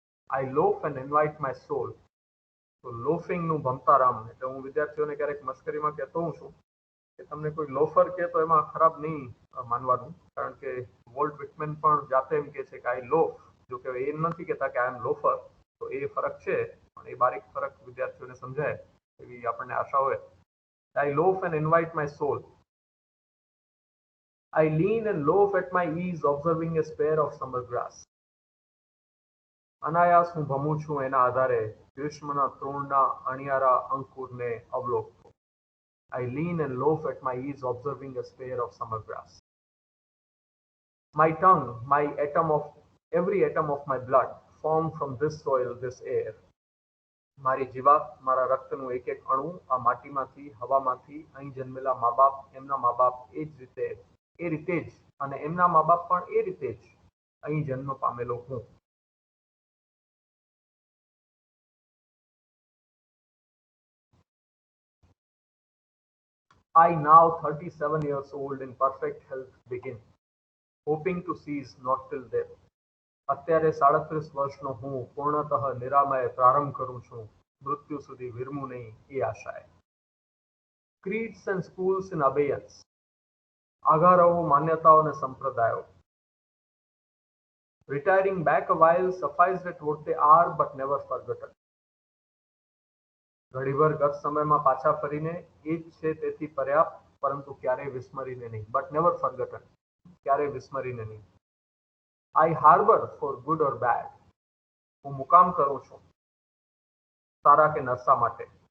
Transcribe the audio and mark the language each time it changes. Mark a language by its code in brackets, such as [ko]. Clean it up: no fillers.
[en] I loaf and invite my soul. [gu] તો લોફિંગનું ભમતા રામ, એટલે હું વિદ્યાર્થીઓને ક્યારેક મસ્કરીમાં કહેતો હોઉં છું કે તમને કોઈ લોફર કહે તો એમાં ખરાબ નહીં માનવાનું, કારણ કે વોલ્ટ વિટમેન પણ જાતે એમ કહે છે કે [en] I loaf. [gu] જો કે એ નથી કહેતા કે [en] I am loafer. [gu] તો એ ફરક છે, પણ એ બારીક ફરક વિદ્યાર્થીઓને સમજાય એવી આપણને આશા હોય. [en] I loaf and invite my soul. I lean and loaf at my ease, observing a spare of summer grass. [gu] અનાયાસ હું ભમું છું એના આધારે, ગ્રીષ્મના તૃણના અણિયારા અંકુરને અવલોકતો. [en] I lean and loaf at my ease, observing a spare of summer grass. My tongue, my atom of every atom of my blood, formed from this soil, this air. [gu] મારી જીવા, મારા રક્તનું એક એક અણુ આ માટીમાંથી, હવામાંથી, અહીં જન્મેલા મા બાપ, એમના મા બાપ એ રીતે જ અને એમના મા બાપ પણ એ રીતે જ અહીં જન્મ પામેલો હું. [en] I now 37 years old in perfect health begin, hoping to cease not till death. [gu] અત્યારે 37 વર્ષનો હું પૂર્ણતઃ નિરામય પ્રારંભ કરું છું, મૃત્યુ સુધી વિરમું નહીં એ આશાએ. [en] Creeds and schools in abeyance. [gu] આગારાઓ, માન્યતાઓ અને સંપ્રદાયો. [en] Retiring back a while, sufficed at what they are but never forgotten. [gu] ઘડીભર ગત સમયમાં પાછા ફરીને એ જ છે તેથી પર્યાપ્ત, પરંતુ ક્યારેય વિસ્મરીને નહીં. [en] but never forgotten, [gu] ક્યારેય વિસ્મરીને નહીં. [en] I harbour for good or bad. [gu] હું મુકામ કરું છું સારા કે નરસા માટે.